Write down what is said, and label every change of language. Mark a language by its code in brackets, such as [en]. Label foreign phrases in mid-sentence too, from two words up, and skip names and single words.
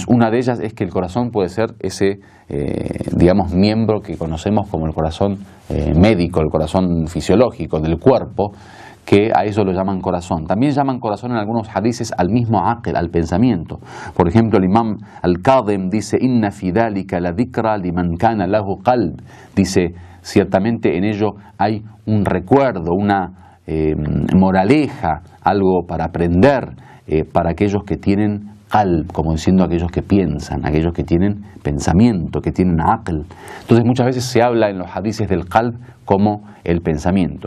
[es] Una de ellas es que el corazón puede ser ese, digamos, miembro que conocemos como el corazón médico, el corazón fisiológico del cuerpo, que a eso lo llaman corazón. También llaman corazón en algunos hadices al mismo aql, al pensamiento. Por ejemplo, el imam al-Kadhim dice: [ar] إن في ذلك لذكرى لمن كان له قلب. [es] Dice, ciertamente en ello hay un recuerdo, una moraleja, algo para aprender para aquellos que tienen qalb, como diciendo aquellos que piensan, aquellos que tienen pensamiento, que tienen aql. Entonces muchas veces se habla en los hadices del qalb como el pensamiento.